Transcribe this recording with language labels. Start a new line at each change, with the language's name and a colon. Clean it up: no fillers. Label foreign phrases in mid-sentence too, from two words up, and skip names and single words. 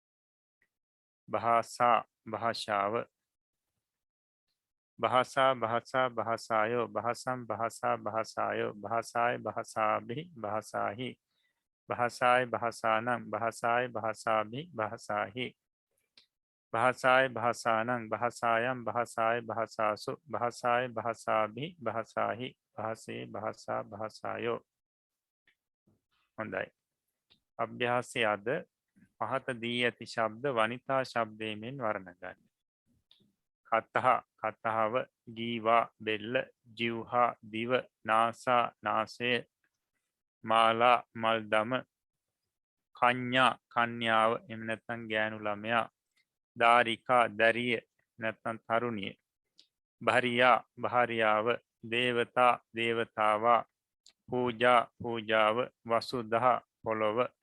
Pali: භාසා භාෂාව භාසා භාසා භාසායෝ භාසම් භාසා භාසායෝ භාසාය භාසාභි භාසාහි භාසාය භාසානං භාසාය භාසාභි භාසාහි භාසාය භාසානං භාසායම් භාසාය භාසාසු භාසාය භාසාභි භාසාහි භාසේ භාසා භාසායෝ හොඳයි
Sinhala: අභ්‍යාසය අද පහත දී ඇති ශබ්ද වනිතා ශබ්දයෙන් වර්ණ ගන්න කතහ කතහව ගීවා බෙල්ල ජිව්හා දිව නාසා නාසය මාලා මල්දම කඤ්ඤා කන්‍යාව එහෙම නැත්නම් ගෑනු ළමයා දාරිකා දැරිය නැත්නම් තරුණිය භාරියා භාර්යාව දේවතා දේවතාවා පූජා පූජාව වසුදහ පොළොව